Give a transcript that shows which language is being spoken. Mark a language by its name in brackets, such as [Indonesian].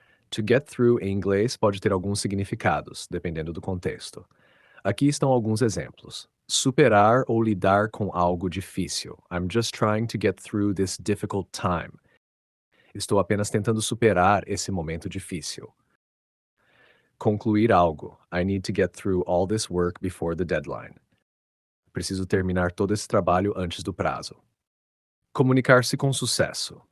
[Portuguese] To get through em inglês pode ter alguns significados, dependendo do contexto. Aqui estão alguns exemplos. Superar ou lidar com algo difícil. [English] I'm just trying to get through this difficult time. [Portuguese] Estou apenas tentando superar esse momento difícil. Concluir algo. [English] I need to get through all this work before the deadline. [Portuguese] Preciso terminar todo esse trabalho antes do prazo. Comunicar-se com sucesso.